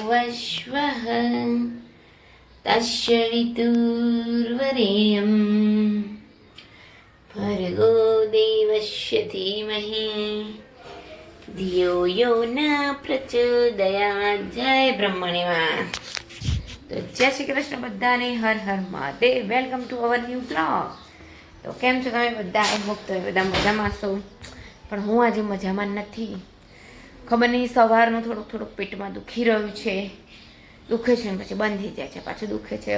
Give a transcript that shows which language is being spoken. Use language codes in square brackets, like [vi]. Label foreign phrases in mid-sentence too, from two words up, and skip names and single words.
[sa] स्वः तस्य वितुर्वरेण्यं भर्गो देवस्य धीमहि धियो यो न प्रचोदयात्। [gu] જય બ્રહ્મણીમાં. તો જય શ્રી કૃષ્ણ બધાને, હર હર મહાદેવ. [en] welcome to our new blog. [gu] તો કેમ છો તમે બધા? [en] I hope [gu] તમે બધા મજામાં છો, પણ હું આજે મજામાં નથી. ખબર નહીં, સવારનું થોડુંક પેટમાં દુખી રહ્યું છે, દુખે છે ને પછી બંધ થઈ જાય છે, પાછું દુખે છે.